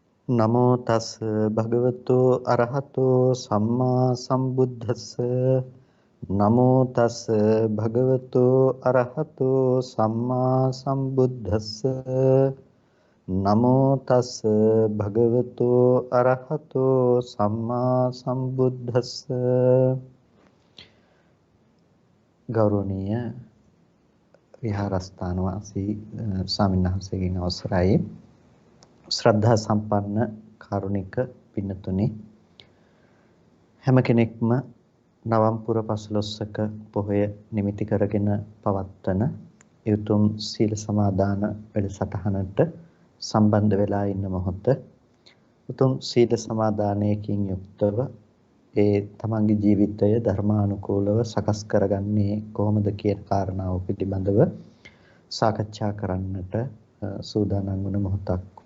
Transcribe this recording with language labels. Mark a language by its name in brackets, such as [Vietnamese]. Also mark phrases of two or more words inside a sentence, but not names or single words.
[Pali] නමෝ තස් භගවතු අරහතෝ සම්මා සම්බුද්දස්ස නමෝ තස් භගවතු අරහතෝ සම්මා සම්බුද්දස්ස නමෝ තස් භගවතු අරහතෝ සම්මා සම්බුද්දස්ස [Sinhala] ගෞරවනීය විහාරස්ථාන වාසී ස්වාමීන් වහන්සේගෙන් අවසරයි ශ්‍රද්ධා සම්පන්න කාරුණික පින්නතුනි හැම කෙනෙක්ම නවම්පුර පසළොස්වක පොහොය නිමිති කරගෙන පවත්වන යුතුම් සීල සමාදාන වැඩසටහනට සම්බන්ධ වෙලා ඉන්න මොහොත උතුම් සීල සමාදානයකින් යුක්තව ඒ තමන්ගේ ජීවිතය ධර්මානුකූලව සකස් කරගන්නේ කොහොමද කියන කාරණාව පිළිබඳව සාකච්ඡා කරන්නට සූදානම් වන මොහොතක්